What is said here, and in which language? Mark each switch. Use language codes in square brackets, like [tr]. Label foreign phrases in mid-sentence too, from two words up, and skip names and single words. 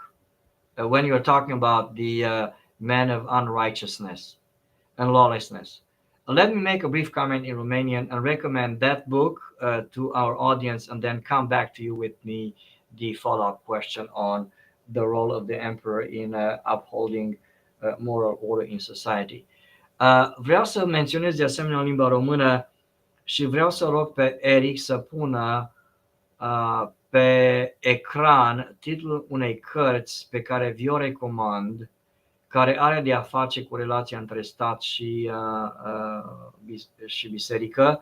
[en] When you're talking about the man of unrighteousness and lawlessness. Let me make a brief comment in Romanian and recommend that book to our audience, and then come back to you with the follow-up question on the role of the emperor in upholding moral order in society. [ro] Vreau să menționez de asemenea în limba română și vreau să rog pe Eric să pună pe ecran titlul unei cărți pe care vi-o recomand, care are de a face cu relația între stat și biserică.